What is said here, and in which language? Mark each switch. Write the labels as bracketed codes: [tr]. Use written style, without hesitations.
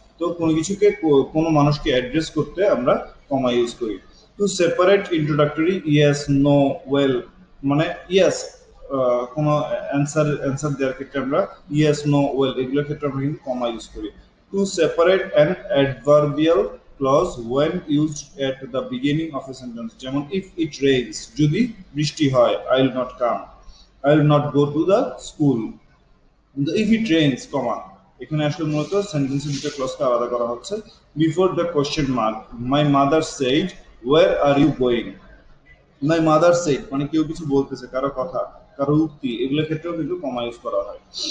[bn] তো কোনো কিছুকে কোনো মানুষকে অ্যাড্রেস করতে আমরা কমা ইউজ করি। [en] to separate introductory yes, no, well, [bn] মানে ইয়েস কোনো অ্যান্সার দেওয়ার ক্ষেত্রে আমরা ইয়েস, নো, ওয়েল এগুলোর ক্ষেত্রে আমরা কিন্তু কমা ইউজ করি। [en] To separate an adverbial clause when used at the beginning of a sentence. [bn] যেমন [en] if it rains, [bn] যদি বৃষ্টি হয়, [en] I will not come, I will not go to the school. [bn] কিন্তু [en] if it rains, comma, [bn] এখানে আসলে মূলত সেন্টেন্সের দুটো ক্লজকে আলাদা করা হচ্ছে। [en] Before the question mark, my mother said, where are you going. My mother said [bn] মানে কেউ কিছু বলতেছে, কারো কথা, কারো উক্তি, এগুলোর ক্ষেত্রেও কিন্তু কমা ইউজ করা হয়।